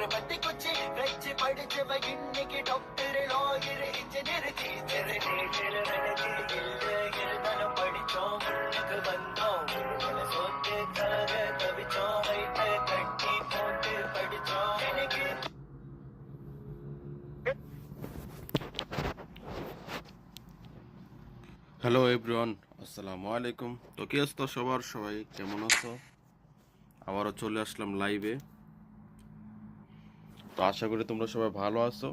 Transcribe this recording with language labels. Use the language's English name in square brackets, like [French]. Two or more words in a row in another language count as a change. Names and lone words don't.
[Tamil] பத்தி குச்சி வச்சு படிச்சவன் இன்னைக்கு டாக்டர் லாயர் இன்ஜினியர் டீச்சர் இருந்தாலும் படிச்சோம் முன்னுக்கு வந்தோம் சொத்துக்காக தவிச்சோம் வயிற்று கட்டி போட்டு படிச்சோம் எனக்கு [English] hello everyone, [Arabic] السلام عليكم. [Bangla] তো কি অবস্থা সবার? সবাই কেমন আছো? আবারও চলে আসলাম লাইভে। তো আশা করি তোমরা সবাই ভালো আছো।